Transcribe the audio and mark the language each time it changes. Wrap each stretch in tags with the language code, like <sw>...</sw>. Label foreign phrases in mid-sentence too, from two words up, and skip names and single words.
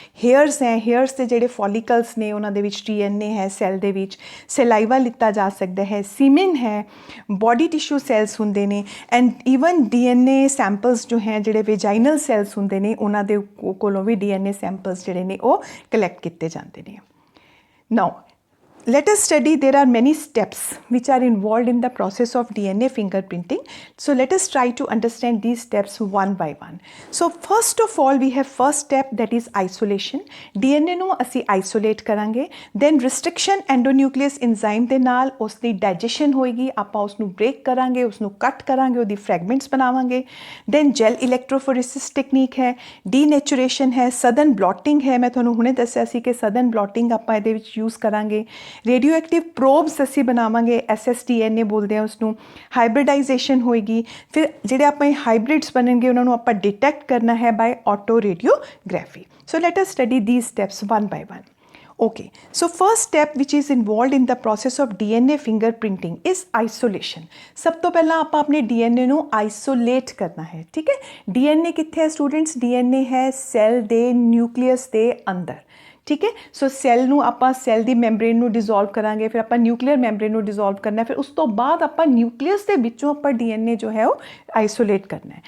<pa>ਹੇਅਰਸ ਹੈ, ਹੇਅਰਸ ਦੇ ਜਿਹੜੇ ਫੋਲੀਕਲਸ ਨੇ ਉਹਨਾਂ ਦੇ ਵਿੱਚ DNA ਹੈ, ਸੈੱਲ ਦੇ ਵਿੱਚ ਸੈਲਾਈਵਾ ਲਿੱਤਾ ਜਾ ਸਕਦਾ ਹੈ, ਸੀਮਨ ਹੈ,</pa> <en>body tissue cells</en> <pa>ਹੁੰਦੇ ਨੇ</pa> <en>and even DNA samples</en> <pa>ਜੋ ਹੈ ਜਿਹੜੇ</pa> <en>vaginal cells</en> <pa>ਹੁੰਦੇ ਨੇ ਉਹਨਾਂ ਦੇ ਕੋਲੋਂ ਵੀ</pa> <en>DNA samples</en> <pa>ਜਿਹੜੇ ਨੇ ਉਹ ਕਲੈਕਟ ਕੀਤੇ ਜਾਂਦੇ ਨੇ.</pa> <en>ਨਾਓ let us study, there are many steps which are involved in the process of DNA fingerprinting. So let us try to understand these steps one by one. So first of all we have first step, that is isolation.</en> <pa>DNA ਨੂੰ ਅਸੀਂ isolate ਕਰਾਂਗੇ,</pa> <en>then restriction endonuclease enzyme</en> <pa>ਦੇ ਨਾਲ ਉਸ ਦੀ digestion ਹੋਏਗੀ, ਆਪਾਂ ਉਸ ਨੂੰ break ਕਰਾਂਗੇ, ਉਸ ਨੂੰ cut ਕਰਾਂਗੇ, ਉਹਦੀ fragments ਬਣਾਵਾਂਗੇ.</pa> <en>then gel electrophoresis technique</en> <pa>ਹੈ, denaturation ਹੈ,</pa> <en>southern blotting</en> <pa>ਹੈ, ਮੈਂ ਤੁਹਾਨੂੰ ਹੁਣੇ ਦੱਸਿਆ ਸੀ ਕਿ</pa> <en>southern blotting</en> <pa>ਆਪਾਂ ਇਹਦੇ ਵਿੱਚ use ਕਰਾਂਗੇ.</pa> <en>radio active probes</en> <pa>ਅਸੀਂ ਬਣਾਵਾਂਗੇ, SSDNA ਬੋਲਦੇ ਆ ਉਸਨੂੰ. ਹਾਈਬ੍ਰਿਡਾਈਜੇਸ਼ਨ ਹੋਏਗੀ, ਫਿਰ ਜਿਹੜੇ ਆਪਣੇ ਹਾਈਬ੍ਰਿਡਸ ਬਣਨਗੇ ਉਹਨਾਂ ਨੂੰ ਆਪਾਂ ਡਿਟੈਕਟ ਕਰਨਾ ਹੈ</pa> <en>by auto radiography. so let us study these steps one by one. Okay, so first step which is involved in the process of DNA fingerprinting is isolation.</en> <pa>ਸਭ ਤੋਂ ਪਹਿਲਾਂ ਆਪਾਂ ਆਪਣੇ DNA ਨੂੰ isolate ਕਰਨਾ ਹੈ, ਠੀਕ ਹੈ. DNA ਕਿੱਥੇ ਹੈ ਸਟੂਡੈਂਟਸ? DNA ਹੈ ਸੈੱਲ ਦੇ ਨਿਊਕਲੀਅਸ ਦੇ ਅੰਦਰ, ਠੀਕ ਹੈ. ਸੋ ਸੈੱਲ ਨੂੰ ਆਪਾਂ ਸੈੱਲ ਦੀ ਮੈਂਬਰੇਨ ਨੂੰ ਡਿਜ਼ੋਲਵ ਕਰਾਂਗੇ, ਫਿਰ ਆਪਾਂ</pa> <en>nuclear membrane</en> <pa>ਨੂੰ ਡਿਜ਼ੋਲਵ ਕਰਨਾ, ਫਿਰ ਉਸ ਤੋਂ ਬਾਅਦ ਆਪਾਂ ਨਿਊਕਲੀਅਸ ਦੇ ਵਿੱਚੋਂ ਆਪਾਂ DNA ਜੋ ਹੈ ਉਹ ਆਈਸੋਲੇਟ ਕਰਨਾ ਹੈ.</pa>